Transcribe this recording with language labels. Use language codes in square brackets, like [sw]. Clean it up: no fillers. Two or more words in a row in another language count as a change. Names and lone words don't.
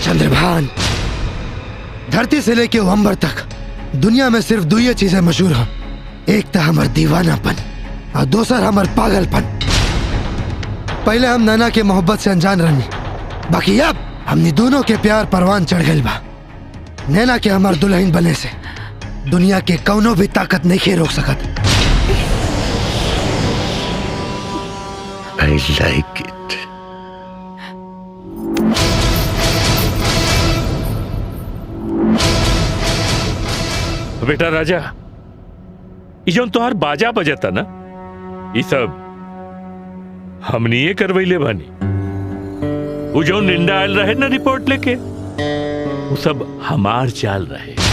[bho] चंद्रभान, धरती से लेके अंबर तक दुनिया में सिर्फ दो ही चीजें मशहूर हैं, एक तो हमार दीवानापन और दूसर हमार पागलपन। पहले हम नैना के मोहब्बत से अनजान रहनी, बाकी अब हमने दोनों के प्यार परवान चढ़ गइल बा। नैना के हमार दुल्हन बने से दुनिया के कौनो भी ताकत नहीं रोक सकत। [en] I like it. [bho] बेटा राजा, ये जो तोहार बाजा बजता ना, ये सब हमनी ये करवैले बानी। वो जो निंदा आयल रहे ना रिपोर्ट लेके, वो सब हमार चाल रहे।